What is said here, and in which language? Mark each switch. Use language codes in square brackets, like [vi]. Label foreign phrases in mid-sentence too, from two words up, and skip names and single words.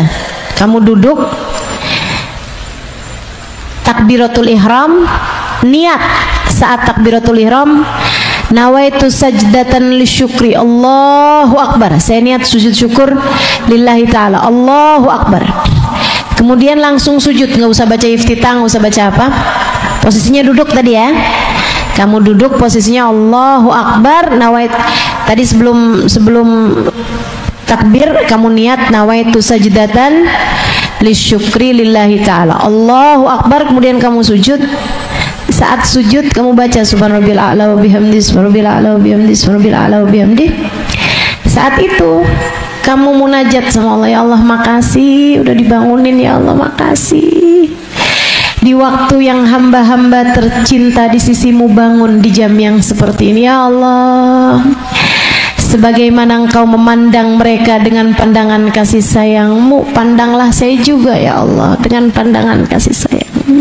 [id] Kamu duduk, [ar] تكبيرة الإحرام, [id] niat saat [ar] تكبيرة الإحرام, نويت سجدة للشكر الله أكبر, [id] saya niat sujud syukur [ar] لله تعالى الله أكبر. [id] Kemudian langsung sujud, nggak usah baca iftitah, nggak usah baca apa. Posisinya duduk tadi ya. Kamu duduk posisinya [ar] الله أكبر نويت. [id] Tadi sebelum takbir kamu niat [ar] نويت سجدة للشكر لله تعالى الله أكبر. [id] Kemudian kamu sujud. Saat sujud kamu baca [ar] سبحان ربي الأعلى وبحمده, سبحان ربي الأعلى وبحمده, سبحان ربي الأعلى وبحمده. [id] Saat itu kamu munajat sama Allah, ya Allah makasih udah dibangunin, ya Allah makasih. Di waktu yang hamba-hamba tercinta di sisimu bangun di jam yang seperti ini, ya Allah, sebagaimana Engkau memandang mereka dengan pandangan kasih sayang-Mu, pandanglah saya juga, ya Allah, dengan pandangan kasih sayang-Mu.